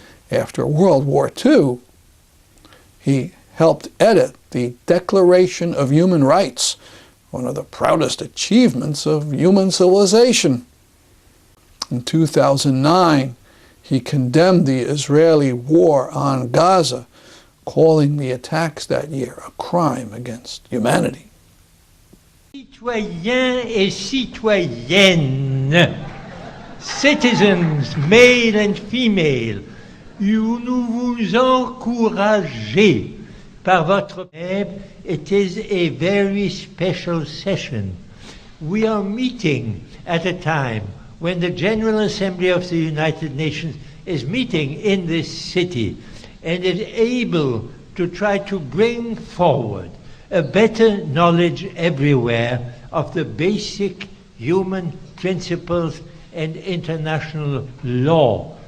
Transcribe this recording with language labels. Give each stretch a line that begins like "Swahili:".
English: After World War II, he helped edit the Declaration of Human Rights, one of the proudest achievements of human civilization. In 2009, he condemned the Israeli war on Gaza, calling the attacks that year a crime against humanity.
French: Citoyens et citoyennes,
English: citizens, male and female,
French: nous vous encourageons par votre web.
English: It is a very special session. We are meeting at a time when the General Assembly of the United Nations is meeting in this city and is able to try to bring forward a better knowledge everywhere of the basic human principles and international law.